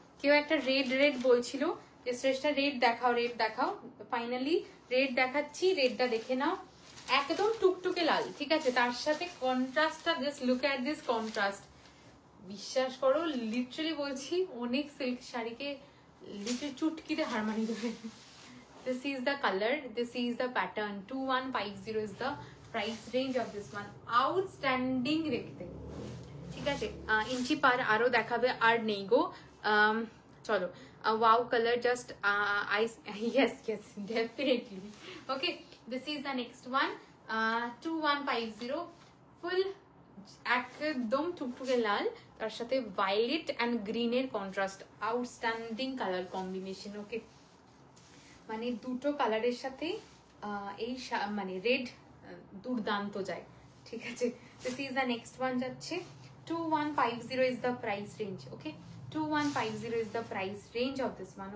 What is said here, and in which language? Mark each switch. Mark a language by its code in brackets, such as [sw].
[bn] কেউ একটা red red বলছিল যে শ্রেষ্ঠা রেড দেখাও রেড দেখাও, ফাইনালি রেড দেখাচ্ছি, রেডটা দেখে নাও, একদম টুকটুকে লাল, ঠিক আছে, তার সাথে কন্ট্রাস্টটা, [en] just look at this contrast, [bn] বিশ্বাস করো লিটারালি বলছি অনেক সিল্ক শাড়িকে লিটারালি চুটকিতে হার মানিয়ে দেবে। [en] This is the color, this is the pattern, 2150 is the price range of this one. [bn] Outstanding দেখতে, ঠিক আছে। ইঞ্চি পার আরো দেখাবে, আর নেই গো। [en] চলো, wow color, just yes yes definitely. Okay, this is the next one, 2150, full [bn] একদম টুকটুকে লাল, তার সাথে [en] Violet and গ্রিনের contrast, outstanding colour combination. [bn] ওকে, মানে দুটো কালারের সাথে এই মানে রেড দুর্দান্ত যায়, ঠিক আছে। [en] This is the next one যাচ্ছে, 2150 is the price range. Okay, 2150 is the price range of this one.